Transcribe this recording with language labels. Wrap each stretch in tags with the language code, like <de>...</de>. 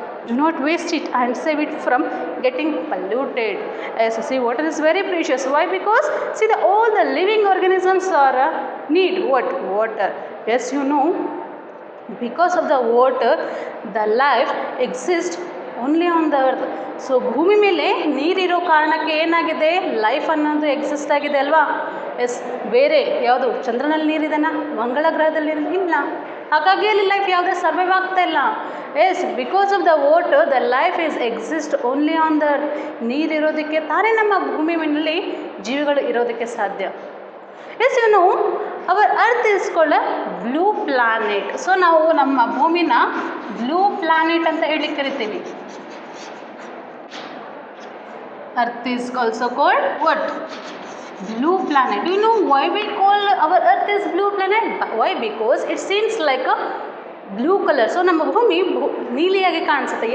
<en>Do not waste it and save it from getting polluted. As you see, water is very precious. Why? Because see, all the living organisms are need what? Water. Yes, you know, because of the water the life exists only on the earth.</en> <kn>So ಭೂಮಿ ಮೇಲೆ ನೀರಿರೋ ಕಾರಣಕ್ಕೆ ಏನಾಗಿದೆ, life ಅನ್ನೋದು exist ಆಗಿದೆ ಅಲ್ವಾ. S, ಬೇರೆ ಯಾವುದು ಚಂದ್ರನಲ್ಲಿ ನೀರಿದೆನಾ, ಮಂಗಳ ಗ್ರಹದಲ್ಲಿ ಇಲ್ಲ, ಹಾಗಾಗಿ ಅಲ್ಲಿ ಲೈಫ್ ಯಾವುದೇ ಸರ್ವೈವ್ ಆಗ್ತಾ ಇಲ್ಲ.</kn> <en>Yes, because of the water the life is exist only on the earth.</en> <kn>ನೀರಿರೋದಕ್ಕೆ ತಾನೇ ನಮ್ಮ ಭೂಮಿ ಮೇಲೆ ಜೀವಿಗಳು ಇರೋದಕ್ಕೆ ಸಾಧ್ಯ.</kn> <en>Yes, you know our earth is called blue planet.</en> <kn>So ನಾವು ನಮ್ಮ ಭೂಮಿನ ಬ್ಲೂ ಪ್ಲಾನೆಟ್ ಅಂತ ಹೇಳಿ ಕರಿತೀವಿ.</kn> <en>Earth is also called what? Blue planet. Do you know why we call our earth is blue planet? Why? Because it seems like a blue color.</en> <kn>So ನಮ್ಮ ಭೂಮಿ ನೀಲಿಯಾಗಿ ಕಾಣಿಸುತ್ತೆ.</kn>